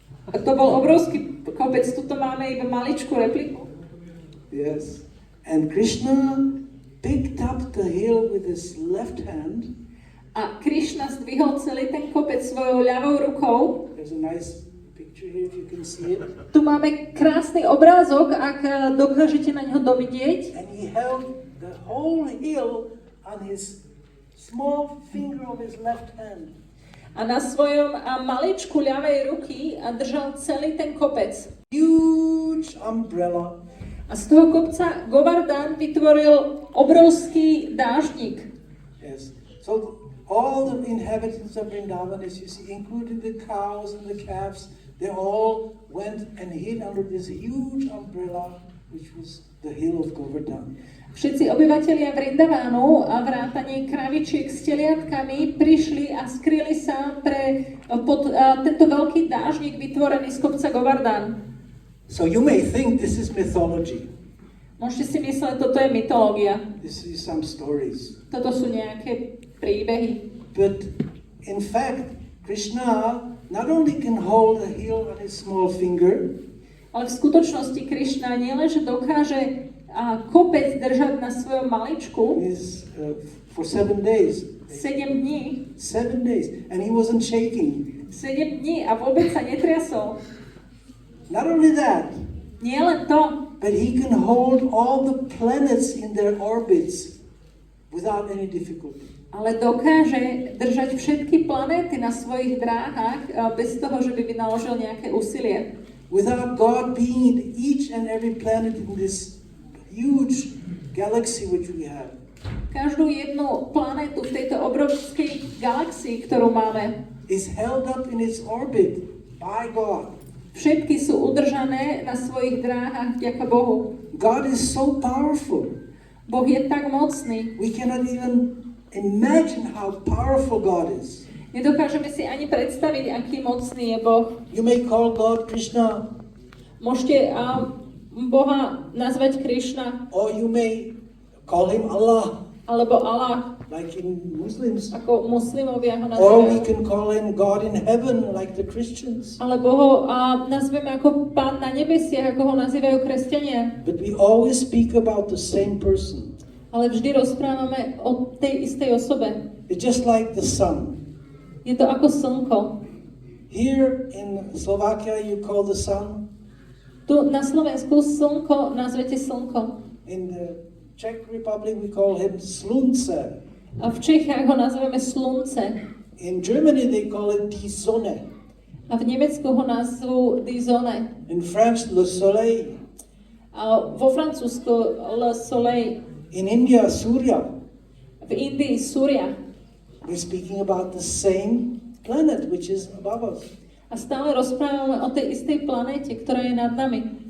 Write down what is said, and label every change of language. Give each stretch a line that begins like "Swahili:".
Slovak: A to bol obrovský kopec, tuto máme iba maličkú repliku.
English: Yes. And Krishna picked up the hill with his left hand.
Slovak: A Krišna zdvihol celý ten kopec svojou ľavou rukou.
English: There's a nice picture here if you can see it.
Slovak: Tu máme krásny obrázok, ak dokážete na ňo dovidieť.
English: And he held the whole hill on his small finger of his left hand.
Slovak: A na svojom maličku ľavej ruky a držal celý ten kopec.
English: Huge umbrella.
Slovak: A z toho kopca Govardhan vytvoril obrovský dážnik.
English: Yes. So all the inhabitants of Vrindavan, as you see, including the cows and the calves, they all went and hid under this huge umbrella, which was the hill of Govardhan.
Slovak: Všetci obyvatelia Vrindavánu a vrátane kravičiek s teliatkami prišli a skryli sa pod tento veľký dážnik vytvorený z kopca Govardhan.
English: So you may think this is mythology.
Slovak: Môžete si mysleť, toto je mytológia.
English: This is some stories.
Slovak: Toto sú nejaké príbehy.
English: But in fact, Krishna not only can hold a hill on his small finger,
Slovak: Ale v skutočnosti Krišna nielenže dokáže kopec držať na svojom maličku
English: is for 7 days.
Slovak: 7 dní.
English: 7 days. And he wasn't shaking.
Slovak: 7 dní a vôbec sa netriasol.
English: Not only that,
Slovak: Nie len to,
English: but he can hold all the planets in their orbits without any difficulty.
Slovak: ale dokáže držať všetky planéty na svojich dráhach bez toho, že by vynaložil nejaké úsilie.
English: Without God being in each and every planet in this huge galaxy which we have.
Slovak: Každú jednu planétu v tejto obrovskej galaxii, ktorú máme,
English: Is held up in its orbit by God.
Slovak: všetky sú udržané na svojich dráhach vďaka Bohu.
English: God is so powerful.
Slovak: Boh je tak mocný.
English: We cannot even imagine how powerful God is.
Slovak: Nedokážeme si ani predstaviť, aký mocný je Boh.
English: You may call God Krishna,
Slovak: Môžete Boha nazvať Krišna,
English: or you may call him Allah,
Slovak: alebo Allah,
English: like in Muslims.
Slovak: ako muslimovia ho
English: Or we
Slovak: nazývajú.
English: can call him God in heaven, like the Christians.
Slovak: Alebo ho nazveme ako Pán na nebesiach, ako ho nazývajú kresťania.
English: But we always speak about the same person.
Slovak: Ale vždy rozprávame o tej istej osobe.
English: It's just like the sun.
Slovak: Je to ako slnko.
English: Here in Slovakia, you call the sun.
Slovak: Tu na Slovensku slnko nazvete slnko.
English: In the Czech Republic, we call him Slunce.
Slovak: A v Čechách ho nazveme slunce.
English: In Germany, they call it
German: die Sonne.
Slovak: A v Nemecku ho nazvú
German: die Sonne.
English: In French,
French: le soleil.
Slovak: A vo Francúzsku
French: le soleil.
English: In India, Surya.
Slovak: V Indii Surya.
English: We're speaking about the same planet which is above us.
Slovak: A stále rozprávame o tej istej planéte, ktorá je nad nami.